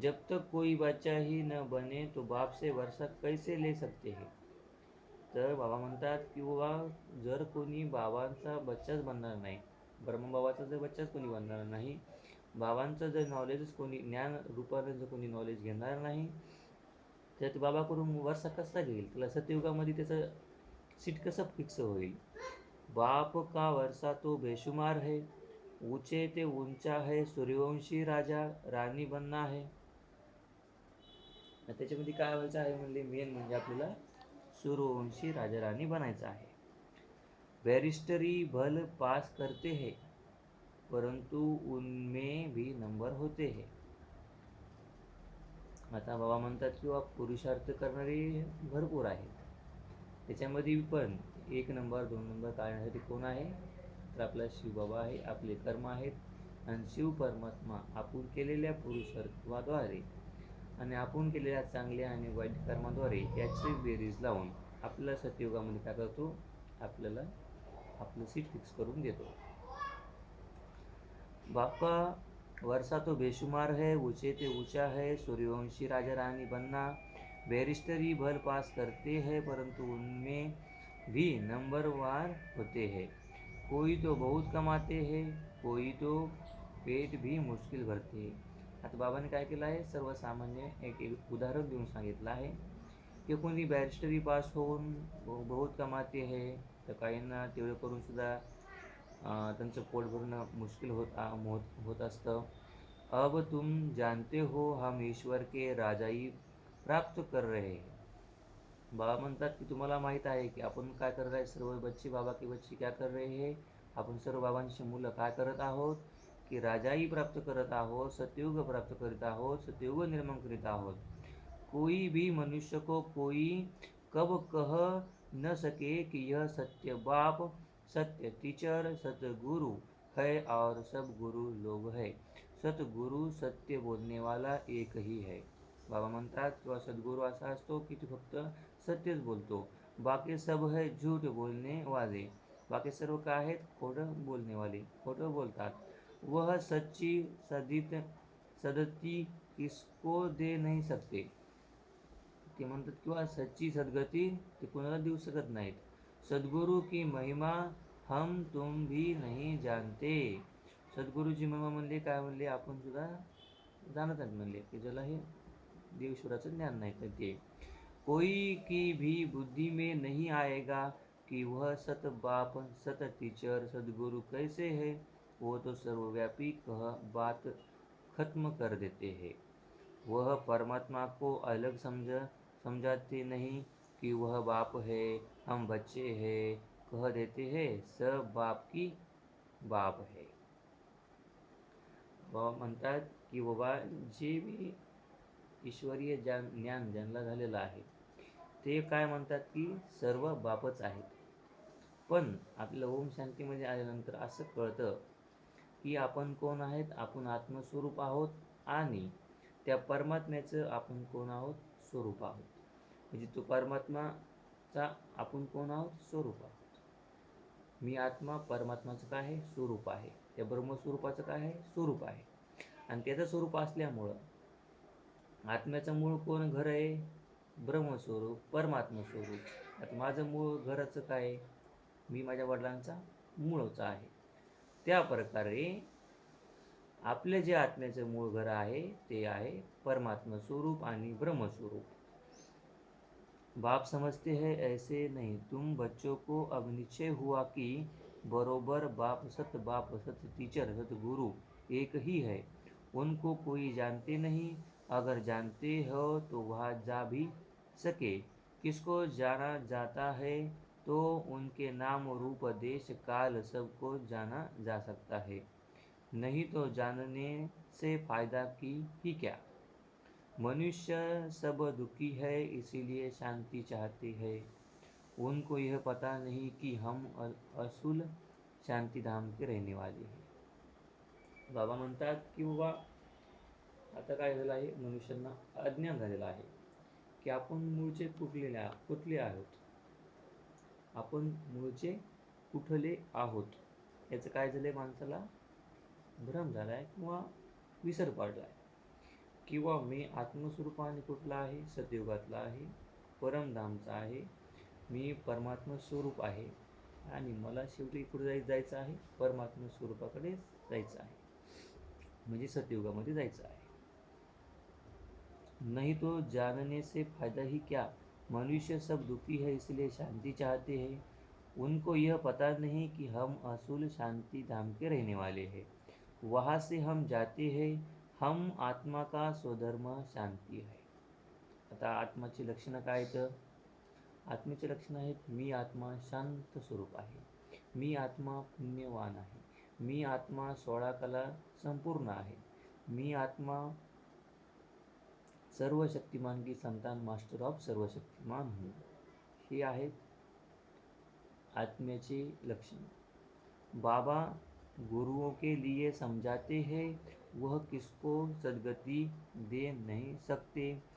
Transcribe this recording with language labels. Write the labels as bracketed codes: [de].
[hi] जब तक कोई बच्चा ही न बने तो बाप से वर्षा कैसे ले सकते हैं. [mr] तर बाबा म्हणतात की बाबा जर कोणी बाबांचा बच्चाच बनणार नाही, ब्रह्मबाबाचा जर बच्चाच कोणी बनणार नाही, बाबांचं जर नॉलेजच कोणी ज्ञान रूपानं जर कोणी नॉलेज घेणार नाही, तर ते बाबाकडून वर्षा कसा घेईल, त्याला सत्ययुगामध्ये त्याचं सीट कसं फिक्स होईल. [hi] बाप का वर्षा तो बेशुमार है, ऊंचे ते ऊंचा है, सूर्यवंशी राजा राणी बनना है. [mr] त्याच्यामध्ये काय व्हायचं आहे म्हणजे मेन म्हणजे आपल्याला सूर्यवंशी राजा राणी बनायचं आहे. [hi] बैरिस्टरी भल पास करते हैं परंतु उनमें भी नंबर होते हैं. [mr] आता बाबा म्हणतात किंवा पुरुषार्थ करणारे भरपूर आहेत, त्याच्यामध्ये पण 1 नंबर 2 नंबर काढण्यासाठी कोण आहे, तर आपला शिवबाबा आहे. आपले कर्म आहेत आणि शिव परमात्मा आपण केलेल्या पुरुषार्थाद्वारे आणि आपण केलेल्या चांगल्या आणि वाईट कर्माद्वारे याची बेरीज लावून आपल्याला सत्ययुगामध्ये काय करतो, आपल्याला आपलं सीट फिक्स करून देतो. [hi] बापा वर्षा तो बेशुमार है, ऊंचे ते ऊंचा है, सूर्यवंशी राजा रानी बनना. बैरिस्टरी भल पास करते हैं परंतु उनमें भी नंबरवार होते हैं. कोई तो बहुत कमाते हैं, कोई तो पेट भी मुश्किल भरते हैं. [mr] आता बाबांनी काय केलं आहे, सर्वसामान्य एक उदाहरण देऊन सांगितलं आहे की कोणी बॅरिस्टरी पास होऊन [hi] बहुत कमाते है, [mr] तर काहींना तेवढं करूनसुद्धा त्यांचं पोट भरणं मुश्किल होत असतं. [hi] अब तुम जानते हो हम ईश्वर के राजाई प्राप्त कर रहे हैं. [mr] बाबा म्हणतात की तुम्हाला माहीत आहे की आपण काय करत आहे, सर्व बच्चे [hi] बाबा की बच्ची क्या कर रहे हैं, [mr] आपण सर्व बाबांची मुलं काय करत आहोत की राजाई प्राप्त करत आहोत, सतयुग प्राप्त करीत आहोत, सतयुग निर्माण करीत आहोत. [hi] कोई भी मनुष्य को कोई कब कह न सके कि यह सत्य बाप, सत्य टीचर, सतगुरु है और सब गुरु लोग है. सतगुरु सत्य बोलने वाला एक ही है. [mr] बाबा म्हणतात किंवा सद्गुरू असा असतो की तो फक्त सत्यच बोलतो, [hi] बाकी सब है झूठ बोलने वाले. [mr] बाकी सर्व काय आहेत, खोटं [hi] बोलने वाले, [mr] खोटं बोलतात. [hi] वह सच्ची सदती किसको दे नहीं सकते. [mr] ते म्हणतात किंवा सच्ची सद्गती ते कोणाला देऊ शकत नाहीत. [hi] सद्गुरु की महिमा हम तुम भी नहीं जानते. [mr] सद्गुरूची महिमा म्हणले काय म्हणले, आपण सुद्धा जाणत नाही म्हणले की ज्याला हे देवेश्वराचं ज्ञान नाही तर ते. [hi] कोई की भी बुद्धि में नहीं आएगा कि वह सत बाप सत टीचर सद्गुरु कैसे है. वो तो सर्वव्यापी कह बात खत्म कर देते हैं. वह परमात्मा को अलग समझाते नहीं कि वह बाप है, हम बच्चे हैं, कह देते हैं सब बाप की बाप है. [mr] बाबा म्हणतात की बाबा जे बी ईश्वरीय ज्ञान ज्यांना झालेलं आहे ते काय म्हणतात की सर्व बापच आहेत. पण आपलं ओम शांतीमध्ये आल्यानंतर असं कळतं की आपण कोण आहेत, आपण आत्मस्वरूप आहोत आणि त्या परमात्म्याचं आपण कोण आहोत, स्वरूप आहोत. म्हणजे तो परमात्माचा आपण कोण आहोत, स्वरूप आहोत. मी आत्मा परमात्माचं काय आहे, स्वरूप आहे. त्या ब्रह्मस्वरूपाचं काय आहे, स्वरूप आहे. आणि त्याचं स्वरूप असल्यामुळं आत्म्याचं मूळ कोण घर आहे, ब्रह्मस्वरूप, परमात्मस्वरूप. आता माझं मूळ घराचं काय आहे, मी माझ्या वडिलांचा मूळचा आहे. त्या प्रकारे आपले जे आत्म्याचं मूळ घर आहे ते आहे परमात्मा स्वरूप आणि ब्रह्मस्वरूप. [hi] बाप समझते हैं ऐसे नहीं। तुम बच्चों को अब निश्चय हुआ कि बरोबर बाप सत टीचर सत गुरु एक ही है। उनको कोई जानते नहीं। अगर जानते हो तो वहाँ जा भी सके। किसको जाना जाता है तो उनके नाम रूप देश काल सबको जाना जा सकता है। नहीं तो जानने से फायदा की ही क्या। मनुष्य सब दुखी है इसीलिए शांति चाहते हैं। उनको यह पता नहीं कि हम असूल शांती धाम के रहने वाले हैं। [mr] बाबा म्हणतात की बाबा आता काय झालं आहे, मनुष्यांना अज्ञान झालेलं आहे की आपण मूळचे कुठले आहोत, आपण मूळचे कुठले आहोत याचं काय झालंय, माणसाला भ्रम झाला आहे किंवा विसर पडला आहे. किंवा मी आत्मस्वरूपाने कुठला आहे, सतयुगातला आहे, परमधामचा आहे, मी परमात्मा स्वरूप आहे आणि मला शेवटी कुठे जायचं आहे, परमात्मा स्वरूपाकडे जायचं आहे, म्हणजे सतयुगामध्ये जायचं आहे. [hi] नहीं तो जानने से फायदा ही क्या। मनुष्य सब दुखी है इसलिए शांति चाहते हैं। उनको यह पता नहीं कि हम असूल शांति धाम के रहने वाले हैं। वहाँ से हम जाते हैं। हम आत्मा का स्वधर्म शांती है. [mr] आता आत्माची लक्षणं काय तर, आत्मेचे लक्षण आहेत, मी आत्मा शांत स्वरूप आहे, मी आत्मा पुण्यवान आहे, मी आत्मा 16 कला संपूर्ण आहे, मी आत्मा सर्व शक्तिमान [hi] की संतान मास्टर ऑफ सर्व शक्तिमान हूँ. [mr] हे आहेत आत्म्याचे लक्षण. [hi] बाबा गुरुओं के लिए समझाते हैं, वह किसको सदगति दे नहीं सकते.